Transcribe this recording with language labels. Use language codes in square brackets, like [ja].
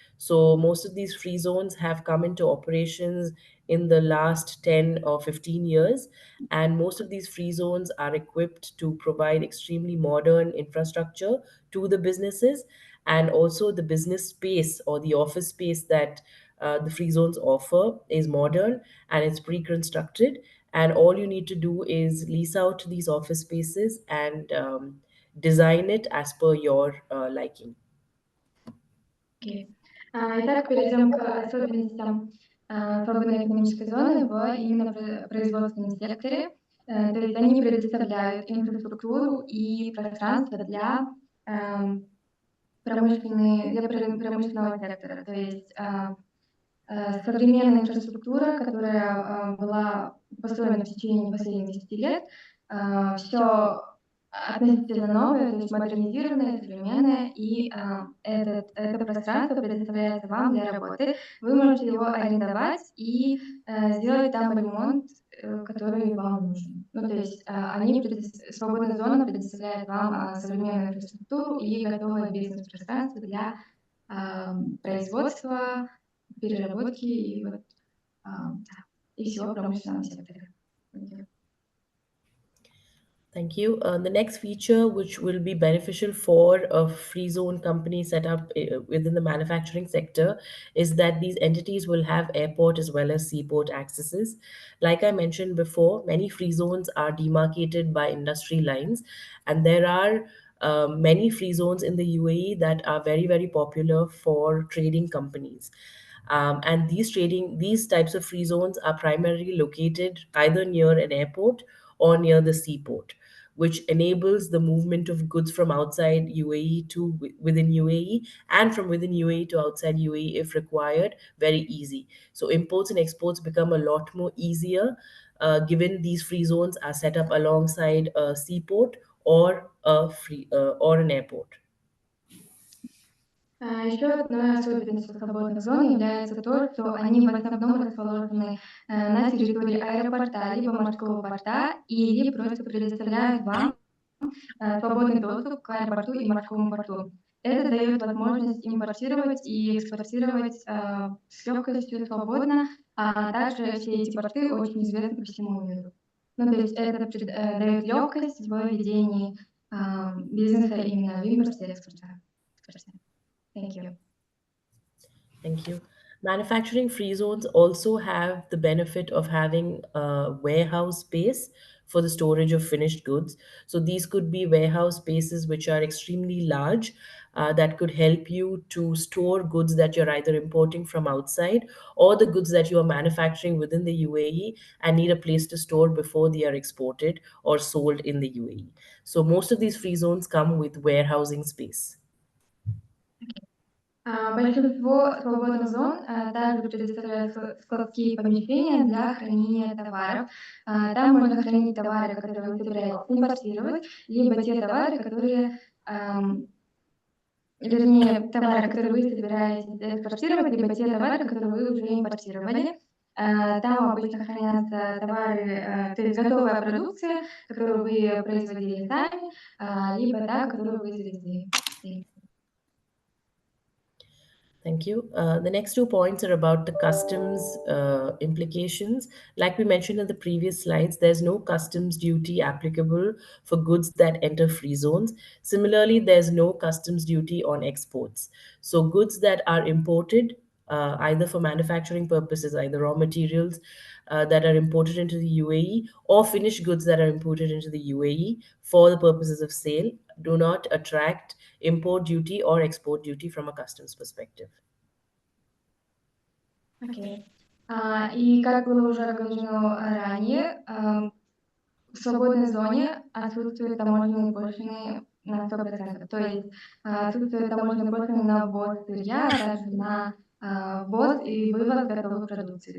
[en] So most of these free zones have come into operations in the last 10 or 15 years, and most of these free zones are equipped to provide extremely modern infrastructure to the businesses, and also the business space or the office space that the free zones offer is modern and it's pre-constructed, and all you need to do is lease out these office spaces and design it as per your liking. [ru] Окей. Итак, перейдем к особенностям свободной экономической зоны в именно производственном секторе. То есть они предоставляют инфраструктуру и пространство для промышленного сектора. То есть современная инфраструктура, которая была построена в течение последних 10 лет, все относительно новое, то есть модернизированное, современное, и это пространство предоставляется вам для работы. Вы можете его арендовать и сделать там ремонт, который вам нужен. Ну, то есть свободная зона предоставляет вам современную инфраструктуру и готовое бизнес-пространство для производства, переработки и всего промышленного сектора. [en] Thank you. The next feature, which will be beneficial for a free zone company set up within the manufacturing sector, is that these entities will have airport as well as seaport accesses. Like I mentioned before, many free zones are demarcated by industry lines, and there are many free zones in the UAE that are very, very popular for trading companies. And these types of free zones are primarily located either near an airport or near the seaport, which enables the movement of goods from outside UAE to within UAE, and from within UAE to outside UAE if required, very easy. So imports and exports become a lot more easier given these free zones are set up alongside a seaport or or an airport. [ru] Еще одной особенностью свободных зон является то, что они в основном расположены на территории аэропорта, либо морского порта, или просто предоставляют вам свободный доступ к аэропорту и морскому порту. Это дает возможность импортировать и экспортировать с легкостью свободно, а также все эти порты очень известны по всему миру. Ну, то есть это дает легкость в ведении бизнеса именно в импорте и экспорте. [en] Thank you. Thank you. Manufacturing free zones also have the benefit of having a warehouse space for the storage of finished goods. So these could be warehouse spaces which are extremely large that could help you to store goods that you're either importing from outside or the goods that you are manufacturing within the UAE and need a place to store before they are exported or sold in the UAE. So most of these free zones come with warehousing space. [ru] Большинство свободных зон также предоставляют складские помещения для хранения товаров. Там можно хранить товары, которые вы собираетесь импортировать, либо те товары, товары, которые вы собираетесь экспортировать, либо те товары, которые вы уже импортировали. Там обычно хранятся товары, то есть готовая продукция, которую вы производили сами, либо та, которую вы завезли. [en] Thank you. The next 2 points are about the customs implications. Like we mentioned in the previous slides, there's no customs duty applicable for goods that enter free zones. Similarly, there's no customs duty on exports. So goods that are imported either for manufacturing purposes, either raw materials that are imported into the UAE or finished goods that are imported into the UAE for the purposes of sale, do not attract import duty or export duty from a customs perspective. Okay. [ru] И как было уже оговорено ранее, в свободной зоне отсутствуют таможенные пошлины на 100%. То есть отсутствуют таможенные пошлины на ввоз сырья, а также на ввоз и вывоз готовой продукции.